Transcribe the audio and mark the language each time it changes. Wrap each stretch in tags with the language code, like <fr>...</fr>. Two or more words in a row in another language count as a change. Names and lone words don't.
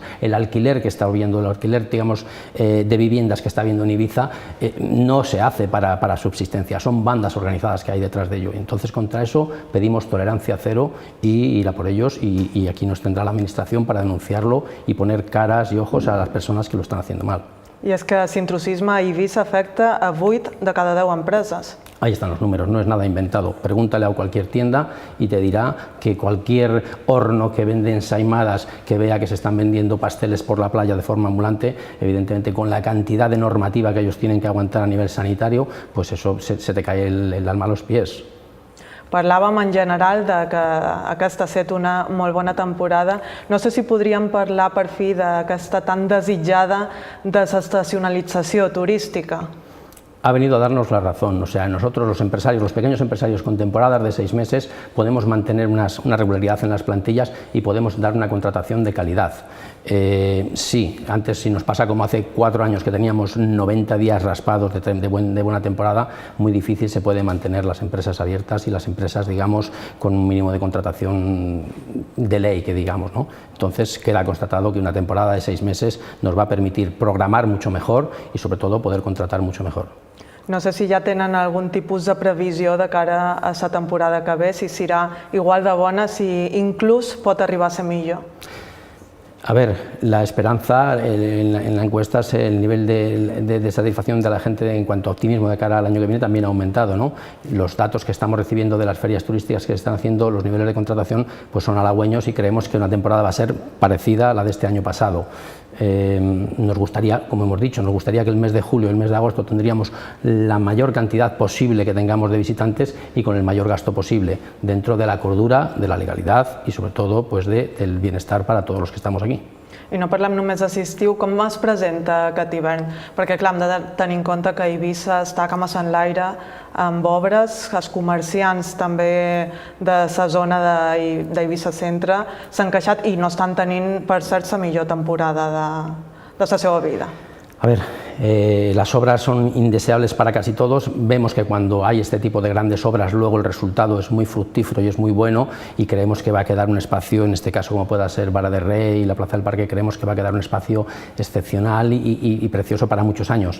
<es>El alquiler que está viendo, el alquiler, digamos, de viviendas que está viendo en Ibiza, no se hace para subsistencia, son bandas organizadas que hay detrás de ello. Entonces, contra eso pedimos tolerancia cero y ir a por ellos y aquí nos tendrá la Administración para denunciarlo y poner caras y ojos a las personas que lo están haciendo mal.</es> <ca>I és que l'intrusisme a Ibiza afecta a 8 de cada 10 empreses.</ca> <es>Ahí están los números, no es nada inventado. Pregúntale a cualquier tienda y te dirá que cualquier horno que vende ensaimadas, que vea que se están vendiendo pasteles por la playa de forma ambulante, evidentemente con la cantidad de normativa que ellos tienen que aguantar a nivel sanitario, pues eso se te cae el alma a los pies.</es> <ca>Parlàvem en general de que aquesta ha estat una molt bona temporada. No sé si podríem parlar per fi d'aquesta tan desitjada desestacionalització turística.</ca> <es>Ha venido a darnos la razón, o sea, nosotros los empresarios, los pequeños empresarios con temporadas de 6 meses podemos mantener una regularidad en las plantillas y podemos dar una contratación de calidad. Sí, antes si nos pasa como hace 4 años que teníamos 90 días raspados de buena temporada, muy difícil se puede mantener las empresas abiertas y las empresas, digamos, con un mínimo de contratación de ley, que digamos, ¿no? Entonces queda constatado que una temporada de 6 meses nos va a permitir programar mucho mejor y sobre todo poder contratar mucho mejor.</es> <ca>No sé si ja tenen algun tipus de previsió de cara a la temporada que ve, si serà igual de bona, si inclús pot arribar a ser millor.</ca> <es>A ver, la esperanza en la encuesta es el nivel de satisfacción de la gente en cuanto a optimismo de cara al año que viene también ha aumentado, ¿no? Los datos que estamos recibiendo de las ferias turísticas que se están haciendo, los niveles de contratación pues son halagüeños y creemos que una temporada va a ser parecida a la de este año pasado. Nos gustaría, como hemos dicho, nos gustaría que el mes de julio y el mes de agosto tendríamos la mayor cantidad posible que tengamos de visitantes y con el mayor gasto posible, dentro de la cordura, de la legalidad y sobre todo pues del bienestar para todos los que estamos aquí.</es> <ca>I no parlem només d'estiu, com es presenta aquest hivern? Perquè clar, hem de tenir en compte que Eivissa està com a l'aire amb obres, els comerciants també de la zona d'Eivissa Centre s'han queixat i no estan tenint, per cert, la millor temporada de la seva vida.</ca> <es>A ver, las obras son indeseables para casi todos. Vemos que cuando hay este tipo de grandes obras luego el resultado es muy fructífero y es muy bueno y creemos que va a quedar un espacio, en este caso como pueda ser Vara de Rey y la Plaza del Parque, creemos que va a quedar un espacio excepcional y precioso para muchos años.</es>